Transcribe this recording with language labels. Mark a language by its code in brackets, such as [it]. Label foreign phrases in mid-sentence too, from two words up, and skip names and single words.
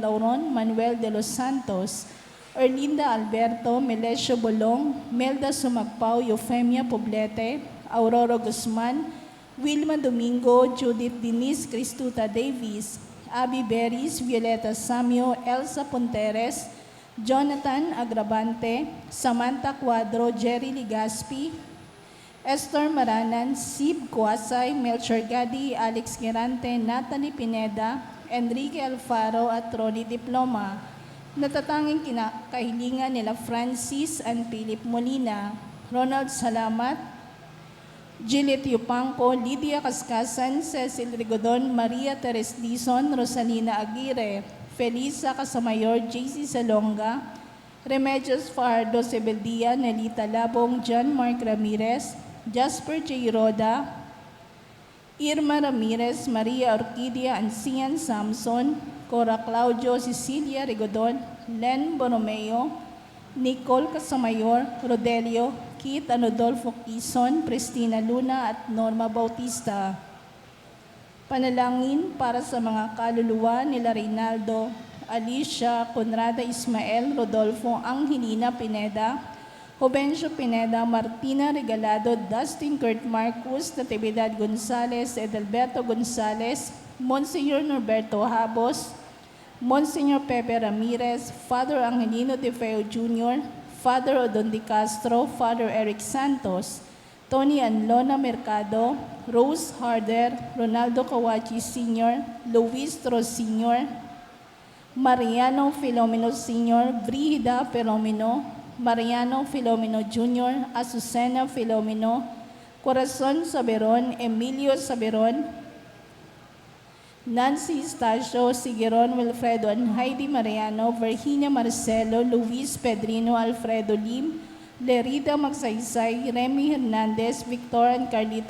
[tl] Lauron, Manuel de los Santos, Erlinda Alberto, Melesio Bolong, Melda Sumagpao, Eufemia Poblete, Aurora Guzman, Wilma Domingo, Judith Denise Cristuta Davis, Abby Beris, Violeta Samio, Elsa Ponteres, Jonathan Agravante, Samantha Cuadro, Jerry Ligaspi, Esther Maranan, Sib Kuasay, Melchor Gadi, Alex Gerante, Natalie Pineda, Enrique Alfaro at Ronnie Diploma. Natatanging kahilingan nila Francis and Philip Molina, Ronald Salamat, Gillette Yupanco, Lydia Cascasan, Cecil Rigodon, Maria Teres Dizon, Rosalina Aguirre, Felisa Casamayor, JC Salonga, Remedios Fajardo Sebeldia, Nelita Labong, John Mark Ramirez, Jasper J. Roda, Irma Ramirez, Maria Orquídea, Ancian Samson, Cora Claudio, Cecilia Rigodon, Len Borromeo, Nicole Casamayor, Rodelio, Kit Anodolfo Quizon, Pristina Luna at Norma Bautista. Panalangin para sa mga kaluluwa nila Reynaldo, Alicia, Conrada Ismael, Rodolfo Angelina Pineda, Jovencio Pineda, Martina Regalado, Dustin Kurt Marcus, Natividad Gonzales, Edelberto Gonzales, Monsignor Norberto Habos, Monsignor Pepe Ramirez, Father Angelino De Feo Jr., Father Odon De Castro, Father Eric Santos, Tony Anlona Mercado, Rose Harder, Ronaldo Kawachi Sr., Luis Tros Sr., Mariano Filomeno Sr., Brigida Filomeno, Mariano Filomeno Jr., Azucena Filomeno, Corazon Saberon, Emilio Saberon, Nancy Estacio, Sigueron Wilfredo and Heidi Mariano, Virginia Marcelo, Luis Pedrino, Alfredo Lim, Lerida Magsaysay, Remy Hernandez, Victor and Carlito